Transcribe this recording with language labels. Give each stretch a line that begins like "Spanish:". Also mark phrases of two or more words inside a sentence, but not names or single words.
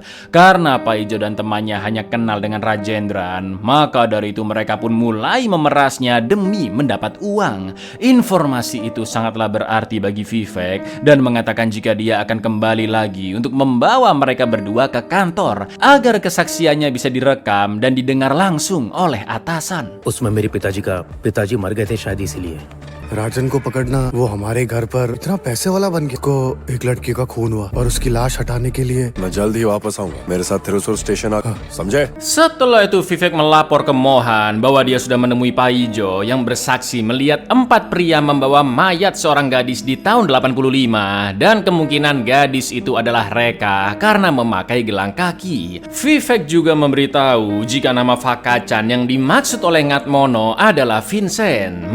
Indonesian: Karena Paijo dan temannya hanya kenal dengan Rajendran, maka dari itu mereka pun mulai memerasnya demi mendapat uang. Informasi itu sangatlah berarti bagi Vivek dan mengatakan jika dia akan kembali lagi untuk membawa mereka berdua ke kantor agar kesaksiannya bisa direkam dan didengar langsung oleh atasan.
Hindi: उसमें मेरे पिताजी मर गए थे शायद इसीलिए. राजन को पकड़ना, वो हमारे घर पर इतना पैसे वाला बन गया. को एक लड़की का खून हुआ और उसकी लाश हटाने के लिए मैं जल्द ही वापस आऊंगा. मेरे साथ थिरुसुर स्टेशन आ, समझे?
Indonesian: Setelah itu Vivek melapor ke Mohan bahwa dia sudah menemui Paijo yang bersaksi melihat 4 pria membawa mayat seorang gadis di tahun 85 dan kemungkinan gadis itu adalah Reka karena memakai gelang kaki. Vivek juga memberitahu jika nama Fakacan yang dimaksud oleh Ngatmono adalah Vincent.